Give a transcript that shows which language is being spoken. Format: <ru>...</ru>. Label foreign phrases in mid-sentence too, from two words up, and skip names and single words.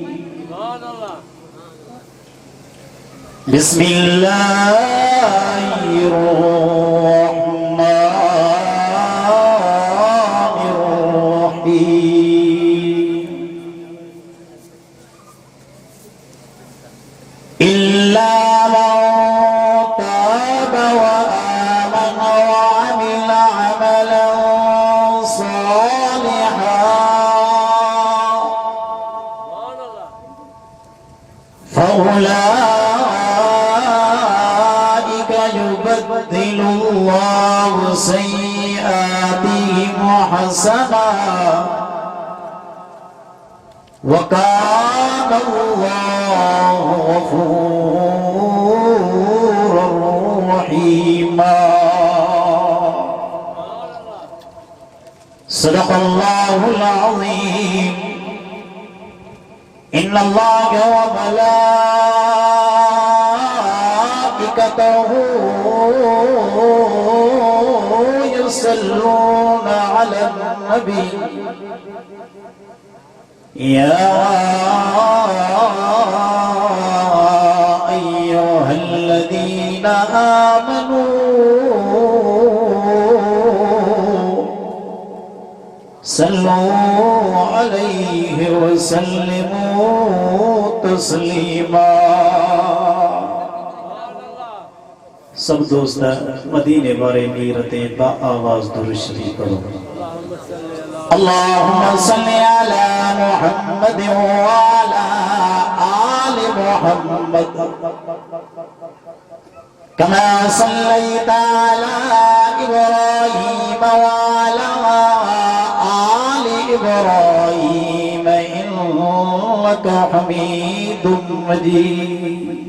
<ar>بسم الله الرحمن الرحيم. إلا من تاب وآمن وعمل عملا صالحا فأولئك يبدل الله سيئاتهم حسنات وكان الله غفورا رحيما. صدق الله العظيم. إن الله وملائكته يصلون على النبي يا أيها الذين آمنوا صلوا عليه وسلموا تسليما.</ar> <ur>سب دوست مدینے والے نیرتے با آواز درود شریف پڑھو.</ur> <ar>اللهم صل على محمد وعلى آل محمد كما صليت على إبراهيم وعلى آل إبراهيم إنك حميد مجيد.</ar>